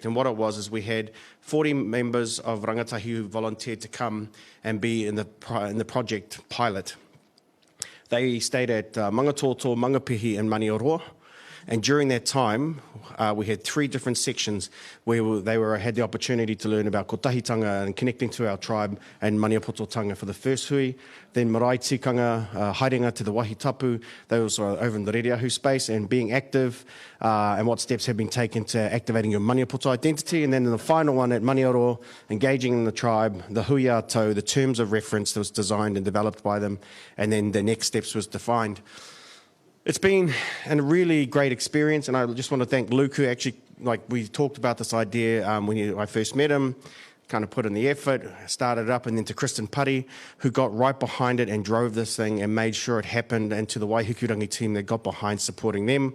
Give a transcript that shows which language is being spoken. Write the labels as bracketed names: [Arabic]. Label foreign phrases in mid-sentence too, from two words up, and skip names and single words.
[English] And what it was is we had 40 members of Rangatahi who volunteered to come and be in the project pilot. They stayed at Mangatoto, Mangapihi and Manioroa. And during that time, we had 3 different sections where they had the opportunity to learn about kotahitanga and connecting to our tribe and maniapototanga for the first hui. [Māori] Then marae tikanga, haerenga [English] to the [Māori] wahi tapu. [English] Those are over in the Reriahu space and being active and what steps have been taken to activating your maniapoto identity. And then in the final one at Manioroa, engaging in the tribe, the [Māori] hui ato, [English] the terms of reference that was designed and developed by them. And then the next steps was defined. It's been a really great experience, and I just want to thank Luke, who actually, we talked about this idea when I first met him, kind of put in the effort, started it up, and then to Kristen Putty, who got right behind it and drove this thing and made sure it happened, and to the Waihikurangi team that got behind supporting them.